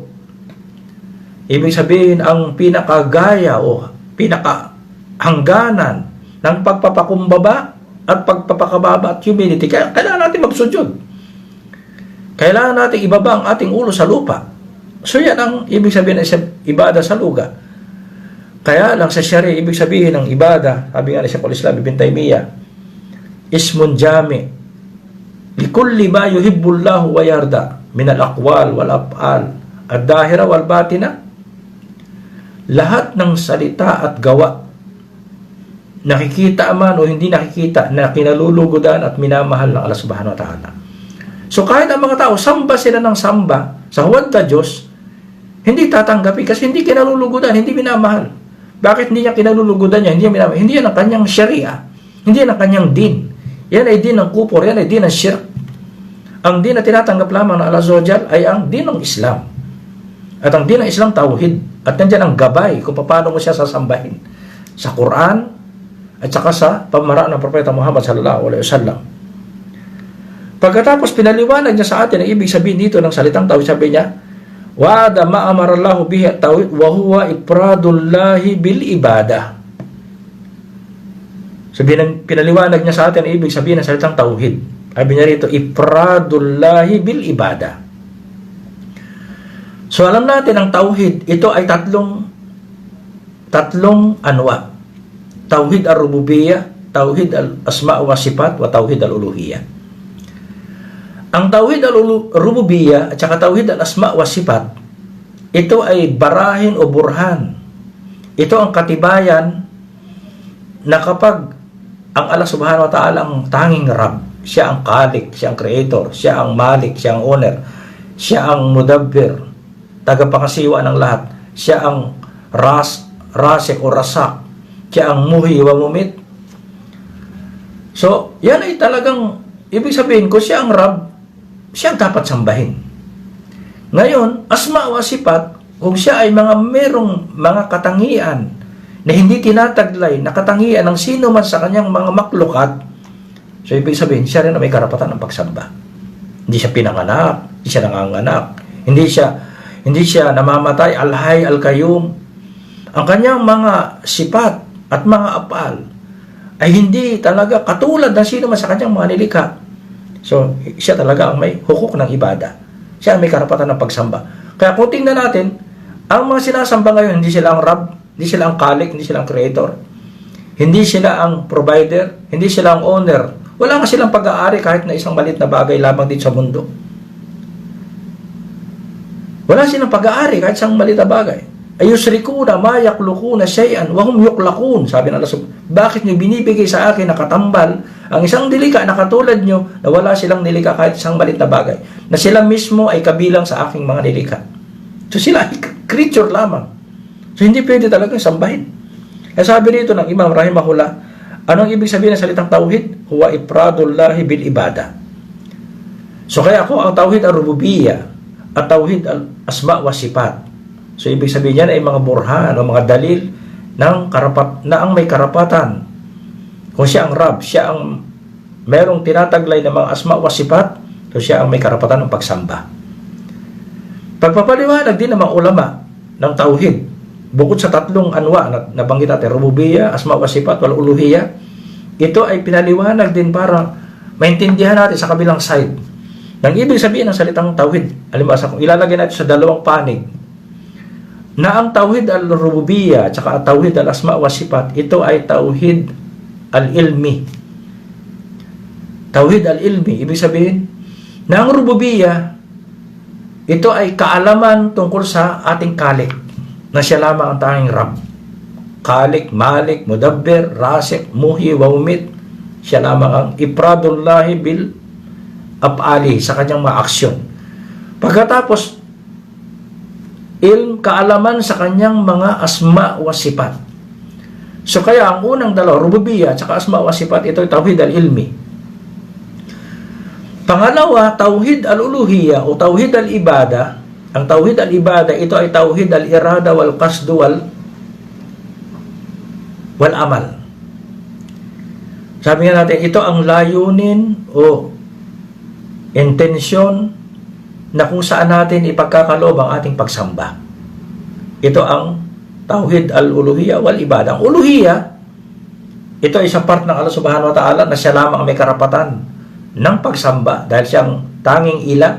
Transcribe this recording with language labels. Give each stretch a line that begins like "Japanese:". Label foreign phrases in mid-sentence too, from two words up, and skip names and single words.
Filipino: Ibig sabihin, ang pinakagaya o pinakahangganan ng pagpapakumbaba at pagpapakababa at humility. Kaya kailangan natin magsujud. Kailangan natin ibaba ang ating ulo sa lupa. So yan ang ibig sabihin ng ibada sa luga. Kaya lang sa Sharia, ibig sabihin ng ibada, sabi nga ni Shaykhul Islam Ibn Taymiyyah,
Arabic: اسم جامع لكل ما يحبه الله ويرضاه من الأقوال والأفعال الظاهرة والباطنة.
Filipino: Lahat ng salita at gawa, nakikita man o hindi nakikita, na kinalulugudan at minamahal ng Allah
Arabic: سبحانه وتعالى.
Filipino: So kahit ang mga tao, samba sila ng samba sa huwad na Diyos, hindi tatanggapin kasi hindi kinalulugudan, hindi minamahal. Bakit hindi niya kinalulugudan niya? Hindi niya minamahal. Hindi yan ang kanyang sharia. Hindi yan ang kanyang din. Yan ay din ng kufur, yan ay din ng shirk. Ang din na tinatanggap lamang ng Allah Azza ay ang din ng Islam. At ang din ng Islam, tauhid. At nandiyan ang gabay kung paano mo siya sasambahin. Sa Quran at saka sa pamaraan ng Propeta Muhammad
Arabic: صلى الله عليه وسلم.
Filipino: Pagkatapos pinaliwanag niya sa atin ang ibig sabihin dito ng salitang tauhid, sabi niya,
Arabic: وأعظم ما أمر الله به التوحيد وهو إفراد الله بالعبادة.
Filipino: Pinaliwanag niya sa atin ang ibig sabihin ng salitang tauhid. Sabi niya rito,
Arabic: إفراد الله بالعبادة.
Filipino: So alam natin ang tauhid, ito ay tatlong anwa.
Arabic: توحيد الربوبية، توحيد الأسماء والصفات، وتوحيد الألوهية.
Filipino: Ang
Arabic: توحيد الربوبية
Filipino: at saka
Arabic: توحيد الأسماء والصفات,
Filipino: ito ay barahin o burhan. Ito ang katibayan na kapag ang Allah
Arabic: سبحانه وتعالى
Filipino: ang tanging Rabb, siya ang Khalik, siya ang Creator, siya ang Malik, siya ang Owner, siya ang Mudabbir, tagapangasiwa ng lahat, siya ang Rasik o Rasak, siya ang
Arabic: المحيي والمميت.
Filipino: So, yan ay talagang ibig sabihin ko, siya ang Rabb, siya ang dapat sambahin. Ngayon,
Arabic: الأسماء والصفات,
Filipino: kung siya ay merong mga katangian na hindi tinataglay na katangian ng sino man sa kanyang mga maklukat, so ibig sabihin, siya rin na may karapatan ng pagsamba. Hindi siya pinanganak, hindi siya nanganganak, hindi siya namamatay,
Arabic: الحي القيوم.
Filipino: Ang kanyang mga sifat at mga apal ay hindi talaga katulad ng sino man sa kanyang mga nilikha. So, siya talaga ang may hukuk ng ibada. Siya ang may karapatan ng pagsamba. Kaya kung tingnan natin, ang mga sinasamba ngayon, hindi sila ang Rabb, hindi sila ang Khalik, hindi sila ang Creator, hindi sila ang Provider, hindi sila ang Owner. Wala nga silang pag-aari kahit na isang maliit na bagay lamang dito sa mundo. Wala silang pag-aari kahit isang maliit na bagay.
Arabic: أيشركون ما يخلقون شيئا وهم يخلقون.
Filipino: Sabi ng Allah, bakit niyo binibigay sa akin na katambal ang isang nilikha na katulad niyo na wala silang nilikha kahit isang maliit na bagay, na sila mismo ay kabilang sa aking mga nilikha. So sila ay creature lamang. So hindi pwede talagang sambahin. Kaya sabi rito ng Imam rahimahullah, anong ibig sabihin ng salitang tauhid?
Arabic: هو إفراد الله بالعبادة.
Filipino: So kaya ako ang
Arabic: توحيد الربوبية
Filipino: at
Arabic: توحيد الأسماء والصفات.
Filipino: So ibig sabihin niyan ay mga burhan o mga dalil ng na ang may karapatan. Kung siya ang Rabb, siya ang merong tinataglay ng mga
Arabic: الأسماء والصفات,
Filipino: So siya ang may karapatan ng pagsamba. Pagpapaliwanag din ng mga ulama ng tauhid, bukod sa tatlong anwa na nabanggit natin,
Arabic: الربوبية، الأسماء والصفات، والألوهية,
Filipino: ito ay pinaliwanag din para maintindihan natin sa kabilang side ng ibig sabihin ng salitang tauhid. Halimbawa, kung ilalagay natin sa dalawang panig na ang
Arabic: توحيد الربوبية
Filipino: at saka
Arabic: توحيد الأسماء والصفات,
Filipino: ito ay
Arabic: توحيد العلمي. توحيد العلمي,
Filipino: ibig sabihin na ang rububiyya, ito ay kaalaman tungkol sa ating Khalik, na siya lamang ang tanging Rabb.
Arabic: خالق، مالك، مدبر، رازق، محيي، ومميت,
Filipino: siya lamang ang
Arabic: إفراد الله بالأفعال,
Filipino: sa kanyang mga aksyon. Pagkatapos, ilm, kaalaman sa kanyang mga
Arabic: الأسماء والصفات.
Filipino: So kaya ang unang dalawa, rububiyya at saka
Arabic: الأسماء والصفات,
Filipino: ito ay
Arabic: توحيد العلمي.
Filipino: Pangalawa,
Arabic: توحيد الألوهية
Filipino: o
Arabic: توحيد العبادة.
Filipino: Ang
Arabic: توحيد العبادة,
Filipino: ito ay
Arabic: توحيد الإرادة والقصد والعمل.
Filipino: Sabi nga natin, ito ang layunin o intensyon na kung saan natin ipagkakaloob ang ating pagsamba. Ito ang
Arabic: توحيد الألوهية والعبادة.
Filipino: Ang uluhiyya, ito ay isang part ng Allah
Arabic: سبحانه وتعالى
Filipino: na siya lamang may karapatan ng pagsamba dahil siyang tanging ila.